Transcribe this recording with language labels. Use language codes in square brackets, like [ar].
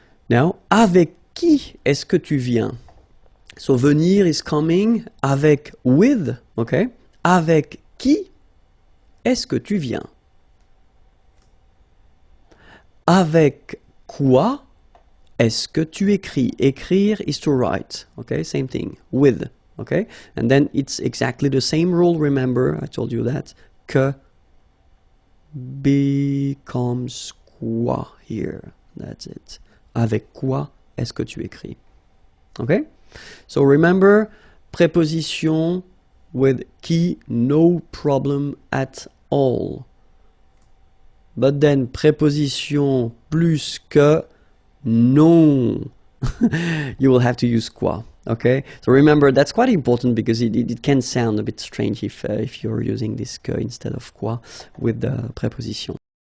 [fr] Now, avec qui est-ce que tu viens? [en] So venir is coming, avec, with, okay? [fr] Avec qui est-ce que tu viens? Avec quoi est-ce que tu écris? [en] Écrire is to write, okay? Same thing, with, okay? And then it's exactly the same rule, remember, I told you that, que becomes quoi here, that's it. [fr] Avec quoi est-ce que tu écris? [en] Okay? So remember, preposition with qui, no problem at all. But then preposition plus que, non. You will have to use quoi. Okay? So remember, that's quite important because it can sound a bit strange if you're using this que instead of quoi with the preposition.